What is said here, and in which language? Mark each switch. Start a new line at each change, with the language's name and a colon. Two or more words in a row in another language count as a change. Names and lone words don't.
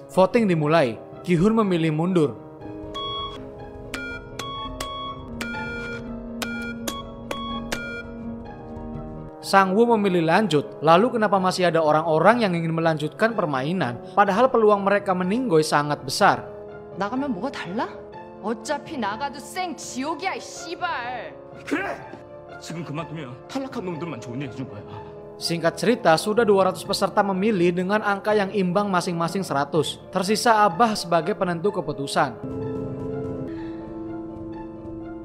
Indonesian: Voting dimulai. Gi-hun memilih mundur. Sang-woo memilih lanjut. Lalu kenapa masih ada orang-orang yang ingin melanjutkan permainan padahal peluang mereka meninggoy sangat besar?
Korean: 나가면 뭐가 달라? 어차피 나가도 생 지옥이야, 이 씨발. 그래! 지금 그만두면 탈락한 놈들만 좋은 일 해준 거야.
Indonesian: Singkat cerita, sudah 200 peserta memilih dengan angka yang imbang masing-masing 100. Tersisa Abah sebagai penentu keputusan.